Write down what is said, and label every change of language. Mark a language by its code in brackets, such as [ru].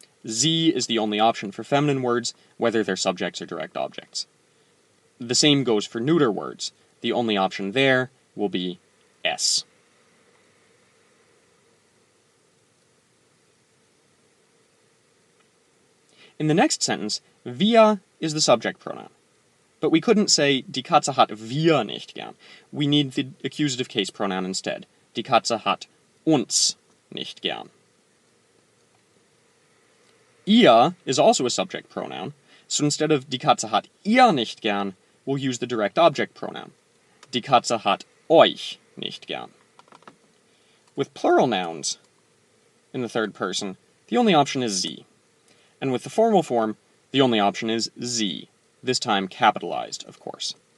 [en] Sie is the only option for feminine words, whether they're subjects or direct objects. The same goes for neuter words. The only option there will be es. In the next sentence, wir is the subject pronoun. But we couldn't say, [de] die Katze hat wir nicht gern. [en] We need the accusative case pronoun instead. [de] Die Katze hat uns nicht gern. [en] Ihr is also a subject pronoun, so instead of [de] die Katze hat ihr nicht gern, [en] we'll use the direct object pronoun. [de] Die Katze hat euch nicht gern. [en] With plural nouns in the third person, the only option is sie. And with the formal form, the only option is sie, this time capitalized, of course.